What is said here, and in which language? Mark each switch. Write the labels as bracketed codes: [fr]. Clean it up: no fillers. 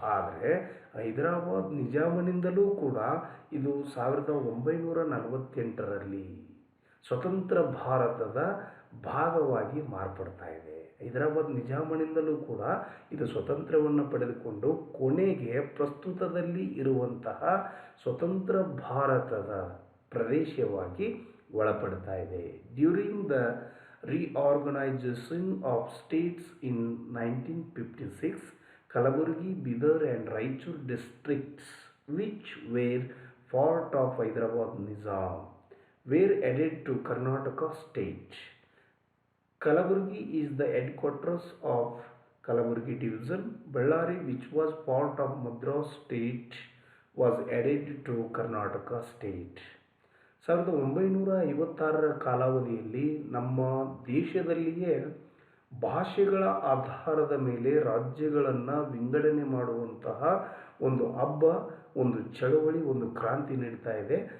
[kn] ಆದರೆ ಹೈದರಾಬಾದ್ ನಿಜಾಮನಿಂದಲೂ ಕೂಡ ಇದು 1948ರಲ್ಲಿ ಸ್ವತಂತ್ರ ಭಾರತದ ಭಾಗವಾಗಿ ಮಾರ್ಪಡ್ತಾ ಇದೆ. ಹೈದರಾಬಾದ್ ನಿಜಾಮನಿಂದಲೂ ಕೂಡ ಇದು ಸ್ವತಂತ್ರವನ್ನು ಪಡೆದುಕೊಂಡು ಕೊನೆಗೆ ಪ್ರಸ್ತುತದಲ್ಲಿ ಇರುವಂತಹ ಸ್ವತಂತ್ರ ಭಾರತದ ಪ್ರದೇಶವಾಗಿ ಒಳಪಡ್ತಾ ಇದೆ. [en] During the reorganization of states in 1956, Kalaburgi, Bidar and Raichur districts, which were part of Hyderabad Nizam, were added to Karnataka state. Kalaburgi is the headquarters of Kalaburgi division. Bellary, which was part of Madras state, was added to Karnataka state. [kn] 1956ರ ಕಾಲಾವಧಿಯಲ್ಲಿ ನಮ್ಮ ದೇಶದಲ್ಲಿಯೇ ಭಾಷೆಗಳ ಆಧಾರದ ಮೇಲೆ ರಾಜ್ಯಗಳನ್ನು ವಿಂಗಡಣೆ ಮಾಡುವಂತಹ ಒಂದು ಹಬ್ಬ, ಒಂದು ಚಳವಳಿ, ಒಂದು ಕ್ರಾಂತಿ ನಡೀತಾ ಇದೆ.